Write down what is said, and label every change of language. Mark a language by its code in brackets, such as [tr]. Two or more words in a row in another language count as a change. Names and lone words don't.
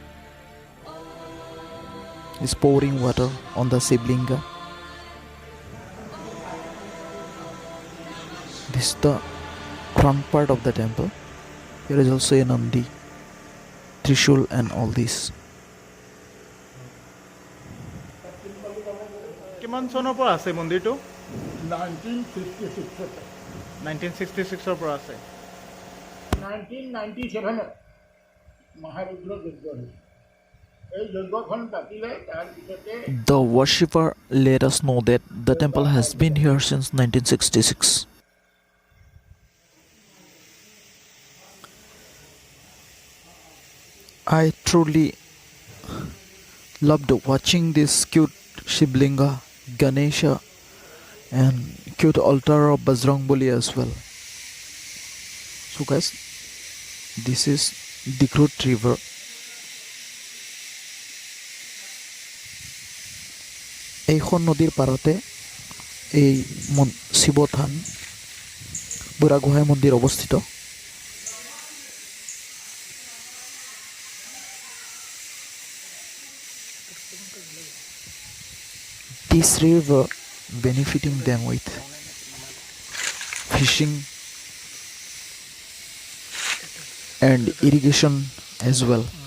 [en] Is pouring water on the Shivlinga. This is the front part of the temple. Here is also a Nandi, Trishul and all this. [as] কিমান চনৰ পৰা আছে মন্দিৰটো? 1966 1966 পৰা আছে। 1997 মহাৰুদ্ৰ যজ্ঞ হৈছিল। এই যজ্ঞখন পাতিলে তাৰ পিছতে [en] The worshipper let us know that the temple has been here since 1966. I truly loved watching this cute Shivlinga, Ganesha, and cute altar of Bajrangbali as well. So guys, this is Dikhrut river. [as] এইখন নদীৰ পাৰতে এই শিৱ থান বুঢ়াগোহাঁই মন্দিৰ অৱস্থিত। [en] This river benefiting them with fishing and irrigation as well.